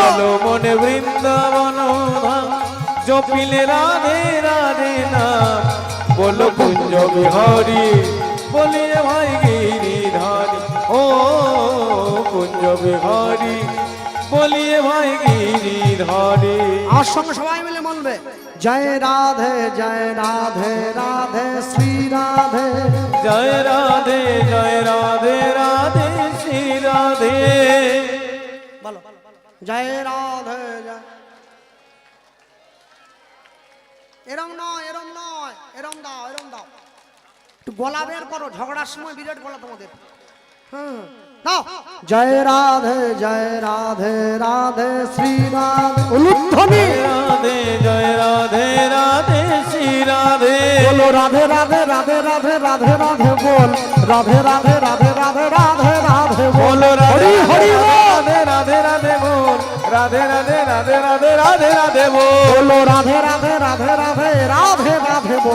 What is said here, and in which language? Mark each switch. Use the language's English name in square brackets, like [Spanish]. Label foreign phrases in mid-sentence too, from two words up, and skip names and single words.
[Hindi] चलो मन वृंदावन धाम, जपिले राधे राधे नाम। बोलो कुंज बिहारी बोलिए भाई गिरिधारी। ओ कुंज बिहारी बोलिए भाई गिरिधारी। [Bangla] আমার সঙ্গে সবাই মিলে বলবে জয় রাধে জয় রাধে রাধে শ্রী রাধে। [Hindi] जय राधे जय राधे राधे श्री राधे। [Bangla] বলো জয় রাধে জয়। এরম নয় এরম নয়, এরম দাও এরম দাও। একটু গলা বের করো, ঝগড়ার সময় বিরাট গলা তোমাদের। দাও জয় রাধে রাধে শ্রী রাধে। উলুধ্বনি [Hindi] राधे जय राधे राधे श्री राधे। बोलो राधे राधे राधे राधे राधे राधे बोल। राधे राधे राधे राधे राधे राधे बोल। बोलो हरि हरि बोल। राधे राधे राधे बोल। राधे राधे राधे राधे राधे राधे बोल। बोलो राधे राधे राधे राधे राधे राधे बोल।